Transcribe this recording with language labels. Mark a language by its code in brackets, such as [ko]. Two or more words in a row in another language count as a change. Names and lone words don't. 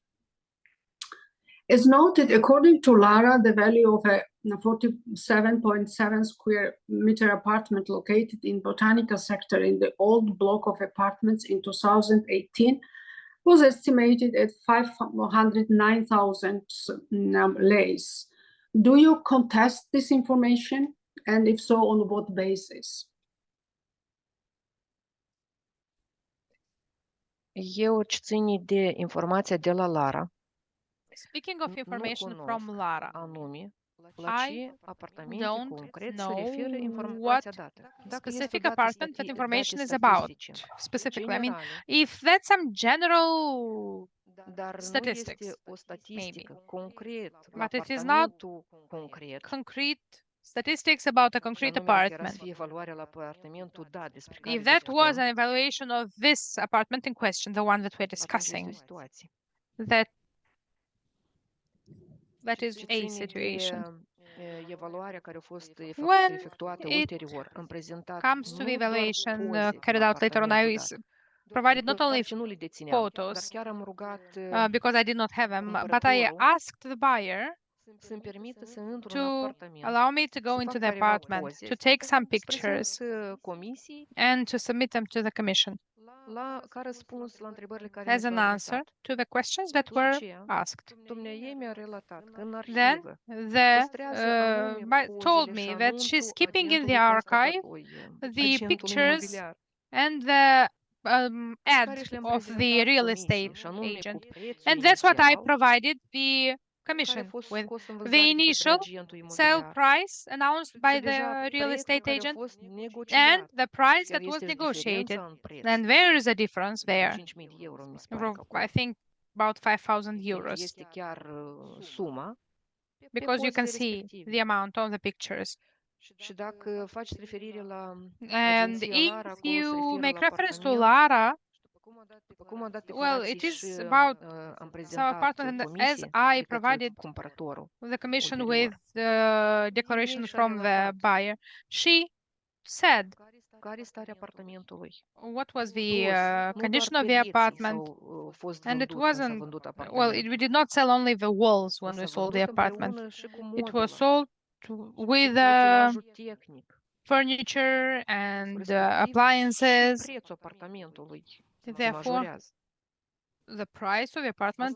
[en] As noted, according to Lara, the value of a 47.7 square meter apartment located in Botanica sector in the old block of apartments in 2018 was estimated at 509,000 leis. Do you contest this information? And if so, on what basis? [ro] Eu țin de informația de la Lara. [en] Speaking of information from Lara, [ro] Anume, la [en] I [ro] ce apartamente [en] don't [ro] concret se [en] know [ro] referă informația [en] what [ro] dată. Dacă este [en] specific [ro] o dată [en] apartment that information [ro] date [en] is about [ro] statistice [en] specifically. I mean, [ro] generale, [en] if that's some general [ro] dar nu [en] statistics, [ro] este o statistică concret la [en] but it is not [ro] apartamentul concret, [en] concrete statistics about a [ro] și [en] concrete [ro] anume dacă era să [en] apartment. [ro] fie evaluarea la apartamentul dat despre care [en] If that was [ro] discutăm, [en] an evaluation of this apartment in question, the one that we're [ro] atunci este [en] discussing, [ro] o situație. [en] that is [ro] Ce a ține [en] situation. [ro] de evaluarea care a fost [en] When [ro] efectuată [en] it [ro] ulterior, am prezentat [en] comes to the [ro] nu doar [en] evaluation [ro] poze [en] carried out later on, I provided not only [ro] ce nu le dețineam, dar [en] photos, [ro] chiar am rugat [en] because I did not have them, but I asked the buyer [ro] să-mi permită să intru [en] to [ro] în apartament, [en] allow me to go [ro] să [en] into [ro] fac [en] the [ro] careva [en] apartment, [ro] poze, [en] to take some [ro] să [en] pictures, [ro] prezint comisii [en] and to submit them to the commission [ro] ca răspuns la întrebările care [en] as [ro] mi [en] an [ro] s-au [en] answer [ro] adresat. [en] to the questions that [ro] După [en] were [ro] aceea, [en] asked. [ro] dumneaei mi-a relatat că în [en] Then [ro] arhivă [en] the [ro] păstrează anume [en] told [ro] pozele și [en] me that she's [ro] anunțul [en] keeping in the [ro] agentului [en] archive the [ro] agentului [en] pictures [ro] imobiliar, [en] and the ad [ro] care și le-am [en] of the [ro] prezentat [en] real [ro] comisiei, [en] estate [ro] și anume [en] agent. [ro] cu prețul [en] And that's what I [ro] inițial [en] provided the [ro] care a [en] commission [ro] fost [en] with. [ro] scos în [en] The [ro] vânzare de către [en] initial [ro] agentul [en] sale [ro] imobiliar [en] price announced by [ro] și deja [en] the real [ro] prețul [en] estate [ro] care a [en] agent [ro] fost [en] and [ro] negociat. [en] the price [ro] Chiar [en] that was [ro] este și [en] negotiated. [ro] diferența în preț. [en] And there is a difference [ro] Vreo [en] there. [ro] 5.000 de euro, mi se pare că [en] I [ro] acolo. [en] think about 5,000 [ro] Deci [en] euros, [ro] este chiar suma pe [en] because you [ro] pozele [en] can see [ro] respective. [en] the amount on the pictures. [ro] Și dacă faceți referire la [en] And [ro] agenția [en] if [ro] Lara, acolo se [en] you [ro] referă [en] make [ro] la [en] reference to [ro] apartament. [en] Lara, [ro] După cum a dat [en] well, [ro] declarații [en] it [ro] și [en] is about [ro] am [en] some [ro] prezentat [en] apartment, and as [ro] comisie [en] I [ro] de către [en] provided [ro] cumpărătorul [en] the commission [ro] ulterior. [en] with the declaration from the buyer, she said [ro] Care este starea apartamentului? [en] what was the [ro] Plus, nu doar [en] condition of the [ro] pereții [en] apartment, [ro] s-au fost [en] and it [ro] vândut când s-a [en] wasn't, [ro] vândut [en] well, [ro] apartamentul. [en] we did not sell only the walls when [ro] Dar [en] we [ro] s-a [en] sold the [ro] vândut [en] apartment. [ro] împreună și cu [en] It was [ro] mobilă [en] sold with [ro] și utilajul tehnic, [en] furniture and [ro] respectiv și [en] appliances. [ro] prețul apartamentului se [en] Therefore, [ro] majorează. [en] the price of the apartment